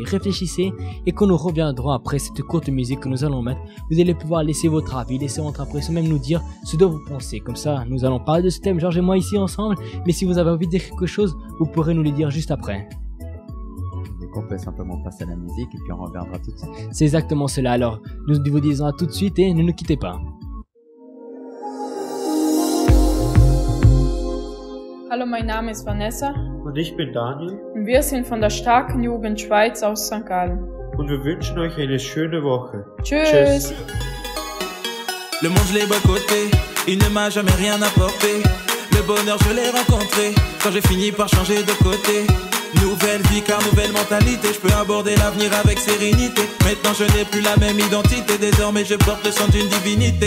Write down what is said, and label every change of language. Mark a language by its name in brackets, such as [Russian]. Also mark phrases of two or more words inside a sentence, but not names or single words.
[French] Réfléchissez et quand nous reviendrons après cette courte musique que nous allons mettre, vous allez pouvoir laisser votre avis, laisser votre impression, même nous dire ce dont vous pensez. Comme ça, nous allons parler de ce thème, Georges et moi ici ensemble, mais si vous avez envie de dire quelque chose, vous pourrez nous le dire juste après. On peut simplement passer à la musique et puis on reviendra tout de suite. C'est exactement cela. Alors, nous vous disons à tout de suite et ne nous quittez pas. [German] Hallo, mein Name ist Vanessa Und ich bin Daniel und wir sind von der starken Jugend Schweiz aus St. Gallen. und wir wünschen euch eine schöne Woche. Tschüss. [French] Le monde je l'ai boycotté, il ne m'a jamais rien apporté. Le bonheur je l'ai rencontré, quand j'ai fini par changer de côté. Nouvelle vie car nouvelle mentalité, je peux aborder l'avenir avec sérénité. Maintenant je n'ai plus la même identité, désormais je porte le sang d'une divinité.